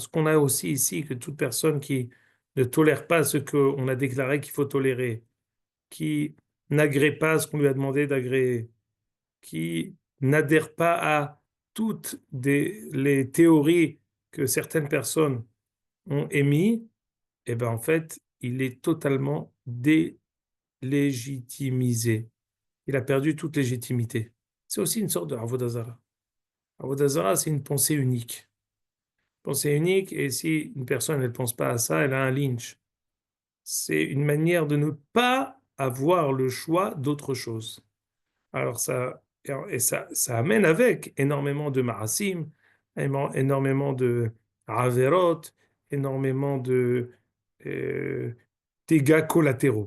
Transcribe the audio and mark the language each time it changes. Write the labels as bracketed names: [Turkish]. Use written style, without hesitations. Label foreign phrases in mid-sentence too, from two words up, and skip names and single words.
[French] Ce qu'on a aussi ici, que toute personne qui ne tolère pas ce qu'on a déclaré qu'il faut tolérer, qui n'agrée pas ce qu'on lui a demandé d'agréer, qui n'adhère pas à toutes les théories que certaines personnes ont émises, et ben en fait, il est totalement délégitimisé. Il a perdu toute légitimité. C'est aussi une sorte de [Hebrew] עבודה זרה. עבודה זרה, [French] c'est une pensée unique. Pensée unique, et si une personne ne pense pas à ça, elle a un lynch. C'est une manière de ne pas avoir le choix d'autre chose. Alors ça amène avec énormément de marasim, énormément de averot, énormément de euh, dégâts collatéraux.